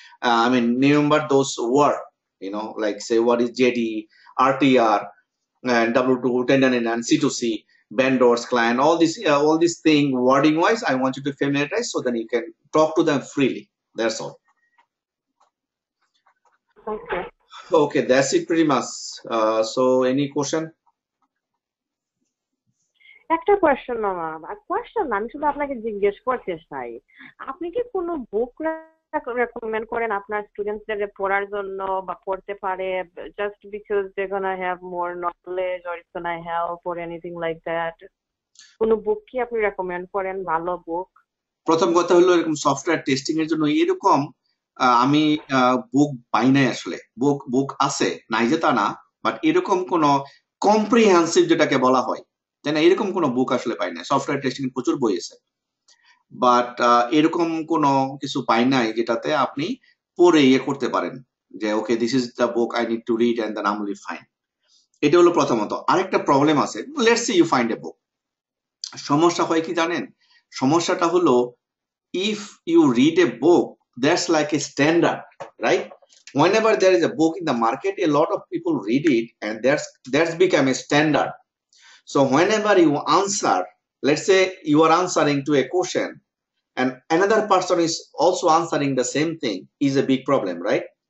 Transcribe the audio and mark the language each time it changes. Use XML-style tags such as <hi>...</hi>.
<en>Remember those words. Like say what is JD, RTR, and W2, 1099, and C2C, vendors, client, all this thing wording wise. I want you to familiarize so then you can talk to them freely. That's all. Okay. Okay, that's it pretty much. So any question?</en> <bn>একটা question মামা, question আমি শুধু আপনাকে জিজ্ঞেস করতে চাই, আপনি কি কোনো বুক রেকমেন্ড করেন আপনার স্টুডেন্টসদের পড়ার জন্য বা পড়তে পারে,</bn> <en>Just because they gonna have more knowledge or it's gonna help or anything like that?</en> <bn>কোনো বুক কি আপনি রেকমেন্ড করেন, ভালো বুক? প্রথম কথা হলো এরকম সফটওয়্যার টেস্টিং এর জন্য এরকম আমি বুক পাই নাই আসলে। বুক আছে, নাই যে তা না, বাট এরকম কোন কম্প্রিহেন্সিভ যেটাকে বলা হয়, তাই না, এরকম কোন বুক আসলে পাই নাই। সফটওয়্যার টেস্টিং প্রচুর বই আছে, বাট এরকম কোন কিছু পাই নাই যেটাতে আপনি পড়ে করতে পারেন যে</bn> <en>Okay this is the book I need to read and then I will be fine.</en> <bn>এটা হলো প্রথমত। আরেকটা প্রবলেম আছে,</bn> <en>Let's say you find a book.</en> <bn>সমস্যা হয় কি জানেন? সমস্যাটা হলো</bn> <en>if you read a book that's like a standard, right? Whenever there is a book in the market, a lot of people read it and that's become a standard. So whenever you answer, let's say you are answering to a question and another person is also answering the same thing, is a big problem, right?</en>